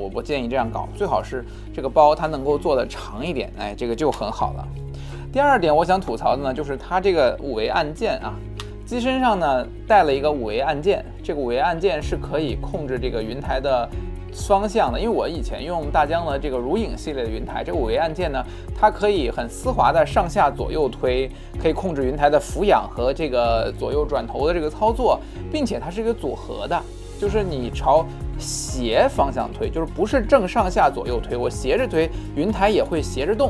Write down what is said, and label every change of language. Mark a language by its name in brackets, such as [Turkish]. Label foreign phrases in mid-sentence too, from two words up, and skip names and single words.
[Chinese] 我不建議這樣搞，最好是這個包它能夠做得長一點，哎，這個就很好了。第二點我想吐槽的呢，就是它這個5A按鍵啊，機身上呢帶了一個5A按鍵，這個5A按鍵是可以控制這個雲台的方向的，因為我以前用大疆的這個如影系列的雲台，這個 5A按鍵呢，它可以很絲滑的上下左右推，可以控制雲台的俯仰和這個左右轉頭的這個操作，並且它是一個組合的，就是你朝斜方向推，就是不是正上下左右推，我斜着推，雲台也會斜着動。